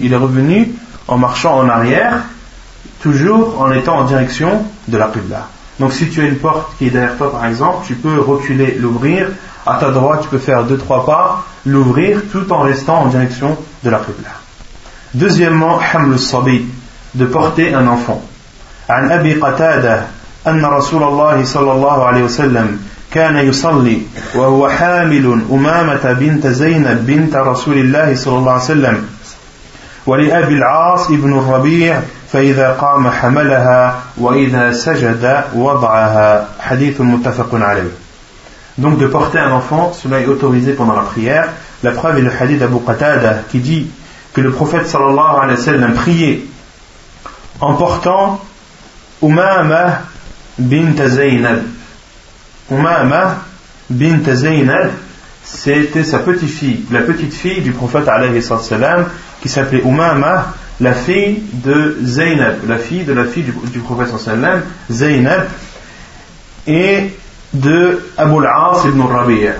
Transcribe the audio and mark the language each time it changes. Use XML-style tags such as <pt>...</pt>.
<fr>Il est revenu en marchant en arrière, toujours en étant en direction de la Qibla. Donc si tu as une porte qui est derrière toi par exemple, tu peux reculer, l'ouvrir. À ta droite, tu peux faire 2-3 pas, l'ouvrir, tout en restant en direction de la Qibla. Deuxièmement,</fr> <ar>hamlu sabi,</ar> <fr>de porter un enfant.</fr> <ar>An Abi Qatada, anna Rasulallah sallallahu alayhi wa sallam, كان يصلي وهو حامل أمامة بنت زينب بنت رسول الله صلى الله عليه وسلم ولأبي العاص ابن الربيع فإذا قام حملها وإذا سجد وضعها. حديث متفق عليه.</ar> <fr>Donc de porter un enfant, cela est autorisé pendant la prière. La preuve est le hadith d'Abu Qatada qui dit que le prophète صلى الله عليه وسلم priait en portant أمامة بنت زينب. Umama bint Zainab, c'était sa petite-fille, la petite-fille du prophète alayhi salam, qui s'appelait Umama, la fille de Zainab, la fille de la fille du prophète salam, Zainab, et de Abu al-As ibn Rabi'a.</fr>